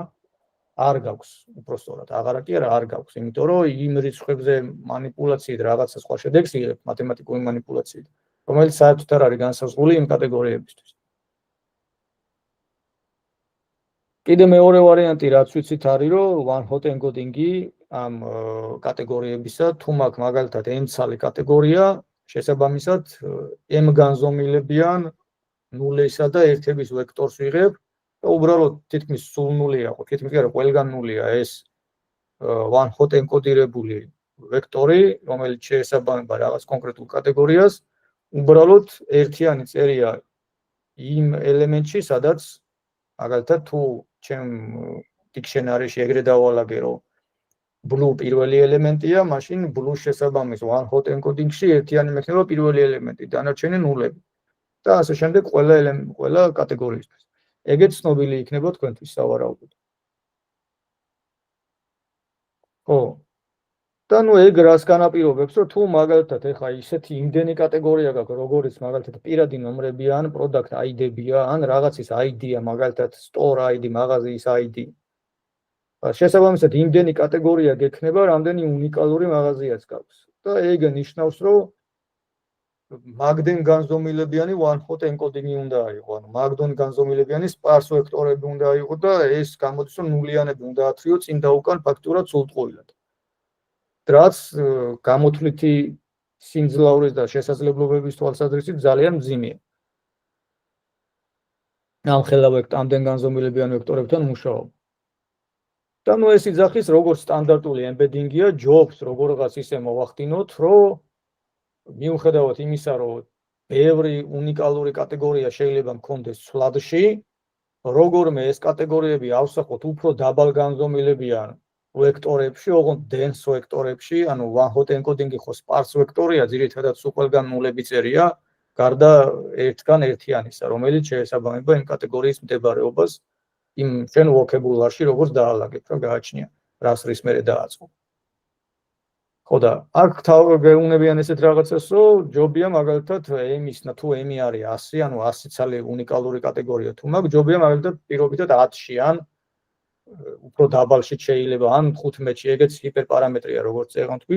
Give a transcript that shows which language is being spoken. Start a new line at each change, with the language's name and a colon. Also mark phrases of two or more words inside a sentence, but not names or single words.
Georgian: არ გაქვს, უბრალოდ აღარა კი არა, არ გაქვს, იმიტომ რომ იმ რიცხვებზე მანიპულაციით რაღაცა სხვა შედეგს იღებ, მათემატიკური მანიპულაციით, რომელიც საერთოდ არ არის განსაზღვრული იმ კატეგორიებისთვის. კიდე მეორე ვარიანტი რაც ვიცით არის, რომ
English: one hot encoding-
Georgian: ი ამ კატეგორიებისა, თუ მაგ მაგალითად n-ცალი კატეგორია, შესაბამისად m განზომილებიან ნულისა და ერთების ვექტორს ვიღებ და უბრალოდ თითქმის სულ ნულია ხო, თითქმის კი არა, ყველგან ნულია ეს
English: one hot
Georgian: ენკოდირებული ვექტორი, რომელიც შეესაბამება რაღაც კონკრეტულ კატეგორიას, უბრალოდ ერთიანი წერია იმ ელემენტში, სადაც მაგალითად თუ ჩემ დიქშენარიში ეგრე დავალაგე, რომ blue პირველი ელემენტია, მაშინ blue შესაბამის
English: one hot encoding-
Georgian: ში ერთიანი მექნება პირველი ელემენტი, დანარჩენი ნულები. და ასე შემდეგ ყველა კატეგორიისთვის. ეგეც ცნობილი იქნება თქვენთვის სავარაუდოდ. ხო. და ნუ ეგ რას განაპირობებს, რომ თუ მაგალითად ეხა ისეთი იმდენი კატეგორია გაქვს, როგორიც მაგალითად პირადი ნომრებია, ან
English: product ID-
Georgian: ებია, ან რაღაცის ID-ია, მაგალითად
English: store ID,
Georgian: მაღაზიის ID. შესაბამისად იმდენი კატეგორია გექნება, რამდენი უნიკალური მაღაზიაც გაქვს. და ეგ ნიშნავს, რომ მაგდენ განზომილებიანი
English: one hot encoding-
Georgian: ი უნდა აიღო, ანუ მაგდონ განზომილებიანი sparse ვექტორები უნდა აიღო და ეს გამოდის, რომ ნულიანები უნდა ათრიო წინ და უკან ფაქტურად სრულწყვილად. რაც გამოთვლითი სიმძლავრის და შესაძლებლობების თვალსაზრისით ძალიან მძიმეა. ამ ხელა ამდენ განზომილებიან ვექტორებთან მუშაობა. და ნუ ეს იძახის, როგორც სტანდარტული embedding-ია, ჯობს როგორღაც ისე მოვახდინოთ, რომ მიუხედავად იმისა, რომ ბევრი უნიკალური კატეგორია შეიძლება მქონდეს ცვლადში, როგორმე ეს კატეგორიები ავსახოთ უფრო დაბალ განზომილებიან ვექტორებში, ოღონდ dense ვექტორებში, ანუ
English: one hot encoding-
Georgian: ი ხო sparse ვექტორია, ძირითადად სულ ყველგან ნულები წერია, გარდა ერთგან ერთიანისა, რომელიც შეესაბამება იმ კატეგორიის მდებარეობას იმ ჩვენ vocabulary-ში, როგორც დაალაგეთ, რომ გააჩნია, რას რის მერე დააწყო. ხო და აქ გეუნებიან ესეთ რაღაცას, რომ ჯობია მაგალითად m-ის თუ m-ი არის 100, ანუ 100 ცალი უნიკალური კატეგორია თუ მაგ ჯობია მაგალითად პირობითად 10-ში ან უფრო დაბალში შეიძლება ან 15-ში, ეგეც ჰიპერპარამეტრია, როგორც წეგან თქვით.